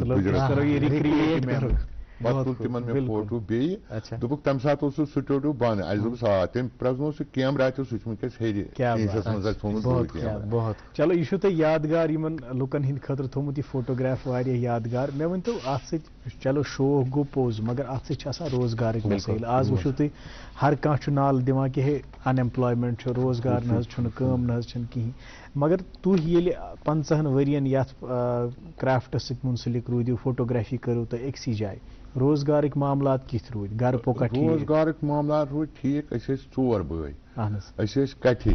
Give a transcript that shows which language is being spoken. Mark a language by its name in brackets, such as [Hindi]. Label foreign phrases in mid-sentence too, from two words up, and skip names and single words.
[Kashmiri] ونکیٚس پتہٕ تُل تِمن مےٚ فوٹو بیٚیہِ دوٚپُکھ تمہِ ساتہٕ اوس سُہ سٹوڈیو بنٛد اَسہِ دوٚپُس آ تٔمۍ پرٛزنوو سُہ کیمرا تہِ سُہ چھُ ونکیٚس ہیٚرِ کیٖسس منٛز اَسہِ تھوٚمُت چلو یہِ چھُو تۄہہِ یادگار یِمن لُکن ہٕنٛدِ خٲطرٕ تھوٚمُت یہِ فوٹوگراف واریاہ یادگار مےٚ ؤنۍتو اتھ سۭتۍ چلو شوق گوٚو پوٚز مگر اتھ سۭتۍ چھِ آسان روزگارٕکۍ مسٲیل آز وٕچھو تُہۍ ہر کانٛہہ چھُ نالہٕ دِوان کہِ ہے ان ایمپلایمینٹ چھُ روزگار نہ حظ چھُنہٕ کٲم نہ حظ چھنہٕ کِہیٖنۍ مگر تُہۍ ییٚلہِ 50 ؤرین یتھ کرافٹس سۭتۍ مُنسلِک روٗدِو فوٹوگرافی کٔرِو تُہۍ أکسٕے جایہِ روزگارٕکۍ معاملات کِتھ روٗدۍ گرٕ پوکا روزگارٕکۍ معاملات روٗدۍ ٹھیٖک أسۍ ٲسۍ 4 بٲے أسۍ ٲسۍ کٹھے